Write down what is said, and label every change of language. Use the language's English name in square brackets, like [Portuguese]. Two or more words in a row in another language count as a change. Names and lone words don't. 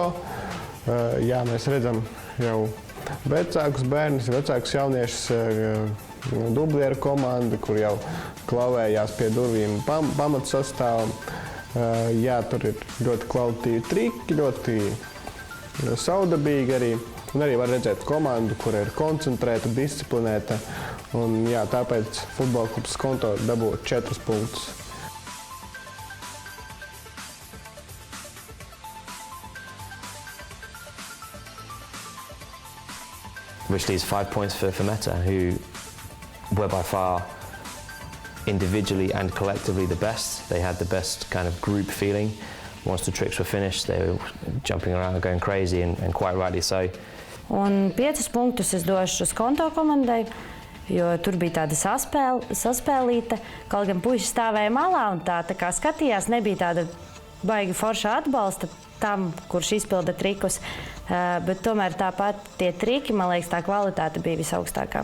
[Latvian] Jā, mēs redzam jau vecākus bērnus, vecākus jauniešus, dublieru komandu, kur jau klavējās pie durvīm pamatsastāvam. Jā, tur ir ļoti kvalitatīvi triki, ļoti saudabīgi arī. Un arī var redzēt komandu, kur ir koncentrēta, disciplinēta. Un jā, tāpēc futbola klubs Skonto dabū 4 punktus. [English] Which leaves 5 points for Meta, who were by far individually and collectively the best. They had the best kind of group feeling. Once the tricks were finished, they were jumping around, going crazy, and quite rightly so. [Latvian] Un 5 punktus es došu Skonto komandai, jo tur bija tāda saspēlīta. Kaut gan puiši stāvēja malā un tā kā skatījās, nebija tāda baigi forša atbalsta tam, kurš izpilda trikus. Bet tomēr tāpat tie triki, man liekas, tā kvalitāte bija visaugstākā.